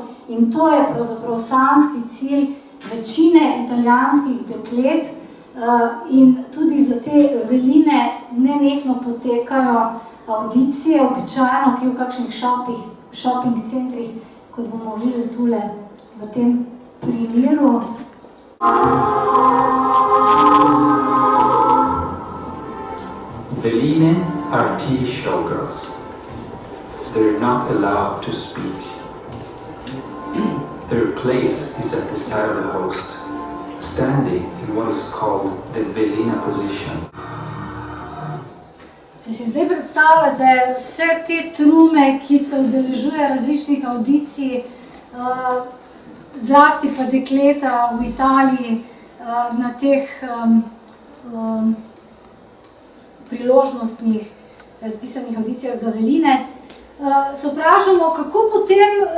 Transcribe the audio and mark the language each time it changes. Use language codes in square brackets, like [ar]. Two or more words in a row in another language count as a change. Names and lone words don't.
[sl] In to je pravzaprav sanjski cilj večine italijanskih deklet in tudi za te veline nenehno potekajo audicije, običajno, ki v kakšnih shopping centrih, kot bomo videli tule v tem primeru. [en] Veline are TV showgirls. They're not allowed to speak. Their place is at the side of the host, standing in what is called the Velina position. [sl] Če si zdaj predstavljate vse te trume, ki se udeležuje različnih audicij, zlasti pa dekleta v Italiji na teh priložnostnih razpisanih audicijah za veline, se vprašamo, kako potem